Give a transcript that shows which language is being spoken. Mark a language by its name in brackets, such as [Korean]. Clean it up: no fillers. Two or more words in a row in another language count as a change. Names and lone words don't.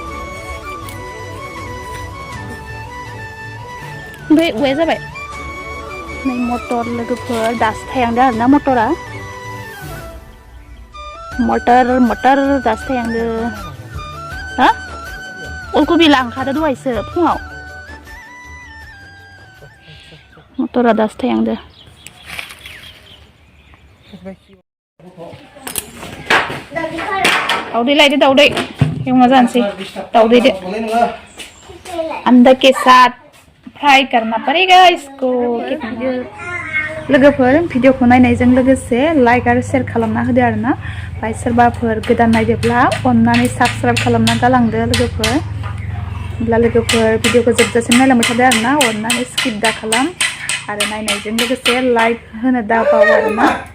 [Bodo] ओमफ्राय औवाया जाबाय नै मटर लोगोफोर दासो थायांदों आरोना मटरा मटर दासो थायांदों हा अलकबि लांखादो दहायसो फुङाव मटरा दासो थायांदों दाउदै लायदो दाउदै एवना जानोसै दाउदैदो [Hindi] अंडा के साथ फ्राई करना पड़ेगा [Bodo] इसको लोगोफोर भिडिअखौ नायनायजों लोगोसे लाइक आरो शेयार खालामना होदो आरोना ओमफ्राय सोरबाफोर गोदान नायदोब्ला अननानै साबस्क्राइब खालामना गालांदो लोगोफोर होमब्ला लोगोफोर भिडिअखौ जोबजासिम नायलांबाय थादो आरोना अननानै स्किप दा खालाम आरो नायनायजों लोगोसे लाइक होनो दाबाव आरोना